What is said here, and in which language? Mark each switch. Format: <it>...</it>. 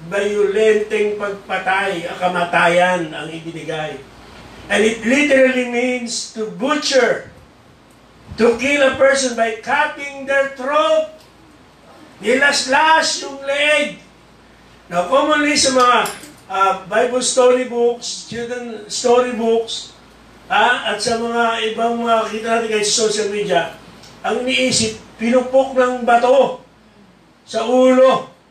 <tl>Violenteng pagpatay, kamatayan ang ibinigay.</tl> <en>And it literally means to butcher. To kill a person by cutting their throat.</en> <tl>Nilaslas yung leeg. Now, commonly sa mga Bible storybooks, children storybooks, at sa mga ibang mga kita natin kahit sa social media, ang iniisip, pinupok ng bato sa ulo.</tl>